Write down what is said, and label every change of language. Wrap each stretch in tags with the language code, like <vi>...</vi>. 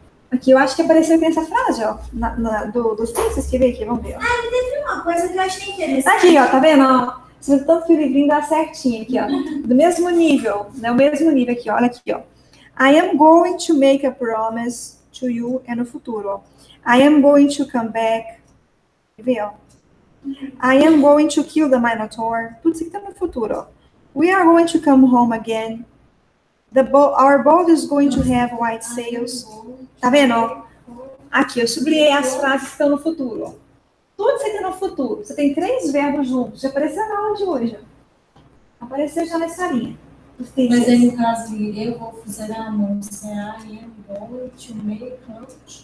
<pt>Aqui eu acho que apareceu aqui essa frase, ó, dos textos que veio aqui, vamos ver, ó. Teve uma coisa que eu achei interessante. Aqui, ó, tá vendo, ó? Você vê tanto que o livrinho dá certinho aqui, ó. Do mesmo nível, né, o mesmo nível aqui, ó, olha aqui, ó.</pt> <en>I am going to make a promise to you,</en> <pt>é no futuro, ó.</pt> <en>I am going to come back,</en> <pt>quer ver, ó.</pt> <en>I am going to kill the Minotaur,</en> <pt>tudo isso aqui tá no futuro, ó.</pt> <en>We are going to come home again. Our boat is going to have white sails.</en> <pt>Tá vendo? Ó? Aqui, eu sublinhei as frases que estão no futuro. Ó. Tudo isso aqui no futuro. Você tem 3 verbos juntos. Já apareceu na aula de hoje. Ó. Apareceu já nessa linha. Mas aí, no caso, eu vou fazer a anúncio.</pt> <en>I am going to make lunch.</en>